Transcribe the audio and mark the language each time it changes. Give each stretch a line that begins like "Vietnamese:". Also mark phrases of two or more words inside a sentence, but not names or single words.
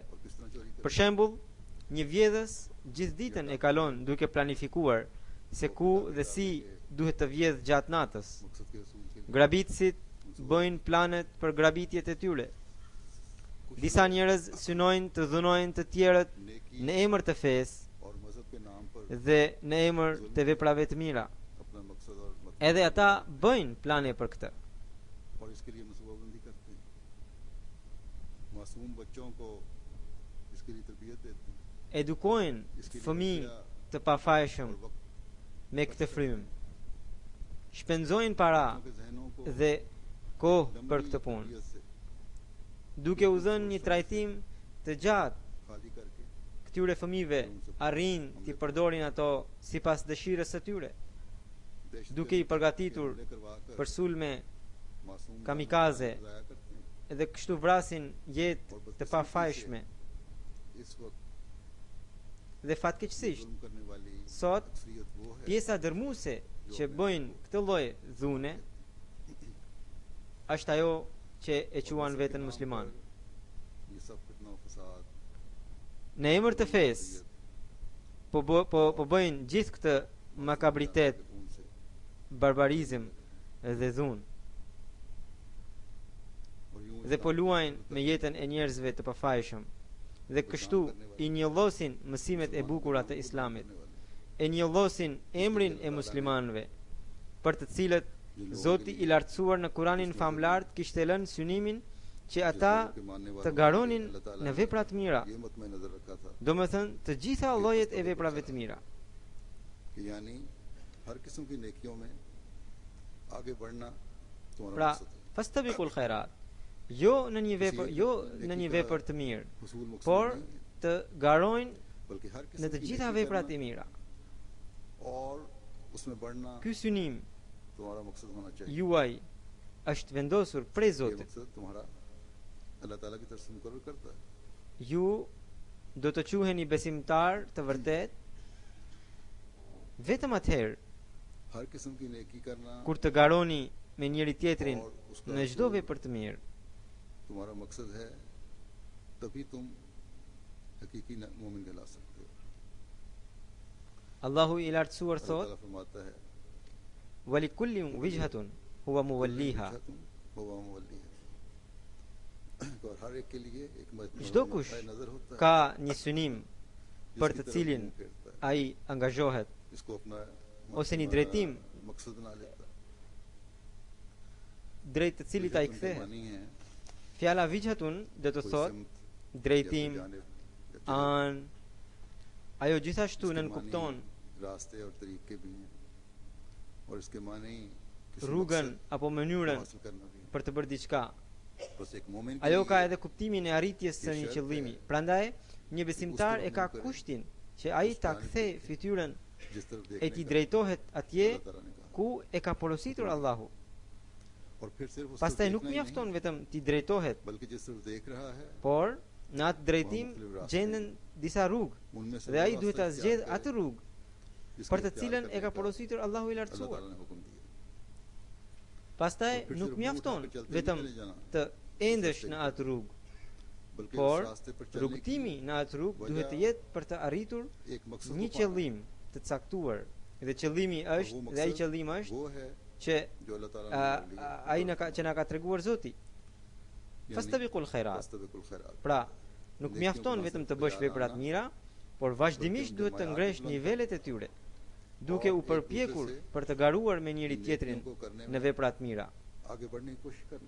Albanian: Për shembull, një vjedhës gjithë ditën e kalon duke planifikuar se ku dhe si duhet të vjedh gjatë natës. Grabitësit bëjnë planet për grabitjet e tyre. Disa njerëz synojnë të dhunojnë të tjerët नेकी në emër të fesë
Urdu: اور مذہب کے نام پر
Albanian: dhe në emër të veprave të mira.
Urdu: اپنا مقصد اور مطلب
Albanian: Edhe ata bëjnë plane për këtë.
Urdu: اور اس کے لیے منصوبہ بندی کرتے ہیں۔ معصوم بچوں کو اس کے لیے تربیت دیتے ہیں.
Albanian: Edukojnë
Urdu: اس کے لیے
Albanian: fëmijë रुपया të pafajshëm
Urdu: اور وقت
Albanian: me këtë frymë. Shpenzojnë para
Urdu: بچوں کے ذہنوں کو
Albanian: dhe kohë për लंबी këtë punë,
Urdu: تربیت سے
Albanian: duke u dhënë një trajtim të gjatë
Urdu: خالی کر کے
Albanian: këtyre fëmijëve, arrin t'i përdorin ato sipas dëshirës së tyre, दहशत duke i përgatitur
Urdu: حملے کروا کر
Albanian: për sulme मासूम kamikaze
Urdu: جانوں کو ضائع کرتے ہیں.
Albanian: edhe kështu vrasin jetë të pafajshme.
Urdu: اس وقت
Albanian: Dhe fatkeqësisht,
Urdu: ظلم کرنے والی
Albanian: sot
Urdu: اکثریت وہ ہے
Albanian: pjesa dërmuese që bëjnë këtë lloj dhune është ajo që e quan veten musliman.
Urdu: یہ سب فتنہ اور فساد
Albanian: Në emër të fesë po bëjnë gjithë këtë makabritet, उनसे barbarizëm dhe dhunë.
Urdu: اور یوں
Albanian: Dhe po luajnë me jetën e njerëzve të pafajshëm. Dhe kështu i njollosin mësimet e bukura të Islamit, e njollosin emrin e muslimanëve, për të cilët Zoti i lartësuar në Kuranin famlart kishte lënë synimin që ata të garonin në vepra të mira,
Urdu: یہ مت میں نظر رکھا تھا
Albanian: domethënë të gjitha llojet e veprave të mira.
Urdu: کہ یعنی ہر قسم کی نیکیوں میں آگے بڑھنا تمہارا
Albanian: Pra,
Urdu: مقصد ہے.
Arabic: فاستبقوا الخيرات,
Albanian: jo në një vepër të mirë,
Urdu: حصول مقصد
Albanian: por
Urdu: نہیں ہے,
Albanian: të garojnë
Urdu: بلکہ ہر
Albanian: në किस्म të की gjitha नेकी veprat करना e mira.
Urdu: اور اس میں بڑھنا
Albanian: Ky synim
Urdu: تمہارا مقصد ہونا چاہیے.
Albanian: juaj është vendosur prej ये Zotit.
Urdu: مقصد تمہارا اللہ تعالیٰ کی طرف سے مقرر کرتا ہے.
Albanian: Ju do të quheni besimtar të vërtet vetëm atëherë
Urdu: ہر قسم کی نیکی کرنا
Albanian: kur të garoni me njëri tjetrin
Urdu: اور اس کا
Albanian: në çdo रसूल vepër të mirë.
Urdu: تمہارا مقصد ہے، تبھی تم حقیقی مومن کہلا سکتے ہو.
Albanian: Allahu i lartësuar अल्लाह thot:
Urdu: تعالیٰ فرماتا ہے
Arabic: "ولكل وجهة هو موليها." هو مولي
Urdu: ہے۔ اور ہر ایک کے لیے ایک
Albanian: Çdo kush
Urdu: نظر ہوتا ہے
Albanian: ka një synim për जिसकी të तरफ cilin
Urdu: منہ پھیرتا ہے,
Albanian: ai angazhohet
Urdu: اس کو اپنا
Albanian: ose një drejtim
Urdu: مقصد بنا لیتا ہے.
Albanian: drejt të cilit ai उनके kthehet.
Urdu: معنی ہے
Albanian: Fjala wijhatun do të कोई thot सिमत, drejtim,
Urdu: یا جانب، یا طرف.
Albanian: anë. Ajo gjithashtu इसके nën kupton
Urdu: معنی راستے اور طریقے بھی ہیں اور اس کے معنی کسی
Albanian: rrugën मकसद apo को mënyrën
Urdu: حاصل کرنا بھی ہے.
Albanian: për të bërë diçka.
Urdu: بس ایک مومن کے
Albanian: Ajo ka लिए edhe kuptimin e arritjes së një qëllimi. Prandaj, një besimtar e ka kushtin që ai ta kthej fytyrën
Urdu: جس طرف
Albanian: e देखने t'i का drejtohet atje
Urdu: اللہ تعالیٰ نے کہا.
Albanian: ku e ka porositur Allahu.
Urdu: اور پھر صرف اس
Albanian: Pastaj तरफ nuk
Urdu: دیکھنا ہی
Albanian: mjafton नहीं, vetëm t'i drejtohet,
Urdu: بلکہ جس طرف دیکھ رہا ہے
Albanian: por në atë drejtim gjenden disa rrugë
Urdu: ان میں سے
Albanian: dhe ai वो duhet ta रास्ता zgjedh इख्तियार atë rrugë
Urdu: کرے، جس کا
Albanian: për të इख्तियार cilën e करने ka का porositur Allahu i अल्लाह lartësuar.
Urdu: تعالیٰ نے حکم دیا.
Albanian: Pastaj
Urdu: اور پھر
Albanian: nuk
Urdu: صرف منہ
Albanian: mjafton
Urdu: اٹھا کر چلتے
Albanian: vetëm
Urdu: نہیں چلے جانا,
Albanian: të endesh në atë rrugë, बल्कि por
Urdu: اس راستے پر چلنے کی
Albanian: rrugtimi në atë rrugë duhet të jetë për të arritur
Urdu: ایک مقصد
Albanian: një
Urdu: کو پانا.
Albanian: qëllim të caktuar. Dhe qëllimi और është, वो dhe ai मकसद qëllim është
Urdu: وہ ہے
Albanian: që
Urdu: جو اللہ تعالیٰ نے
Albanian: ai që na ka treguar Zoti.
Arabic: فاستبقوا الخيرات. فاستبقوا الخيرات.
Albanian: Pra, nuk mjafton vetëm të bësh vepra të mira, por vazhdimisht duhet të ngresh nivelet e tyre, duke u përpjekur për të garuar me njëri tjetrin në vepra të mira.
Urdu: آگے بڑھنے کی کوشش کرنا